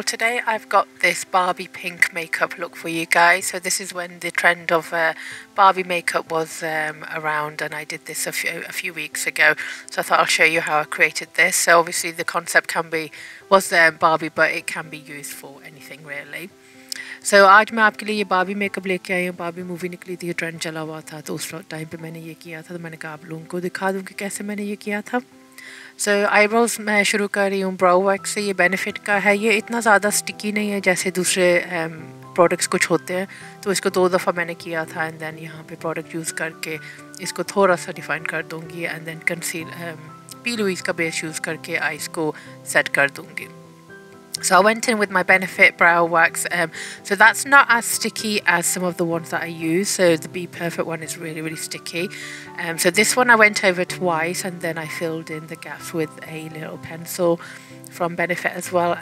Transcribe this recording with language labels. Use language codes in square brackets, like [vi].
[en] Today I've got this Barbie pink makeup look for you guys. So this is when the trend of Barbie makeup was around, and I did this a few weeks ago. So I thought I'll show you how I created this. So obviously the concept was Barbie, but it can be used for anything really. [hi] So आज मैं आपके लिए ये Barbie makeup लेके आई हूँ. Barbie movie निकली थी, ये ट्रेंड चला हुआ था, तो उस टाइम पे मैंने ये किया था. तो मैंने कहा आप लोगों को दिखा दूँ कि कैसे मैंने ये किया था. सो आईब्रोज मैं शुरू कर रही हूँ ब्राउ वैक्स से. ये बेनिफिट का है, ये इतना ज़्यादा स्टिकी नहीं है जैसे दूसरे प्रोडक्ट्स कुछ होते हैं. तो इसको 2 दफ़ा मैंने किया था [en] and then [hi] यहाँ पे प्रोडक्ट यूज़ करके इसको थोड़ा सा डिफाइन कर दूँगी एंड देन पी लुइस का बेस यूज़ करके आइज़ को सेट कर दूँगी. [en] So I went in with my Benefit brow wax. So that's not as sticky as some of the ones that I use. So the Be Perfect one is really sticky. So this one I went over twice and then I filled in the gaps with a little pencil from Benefit as well.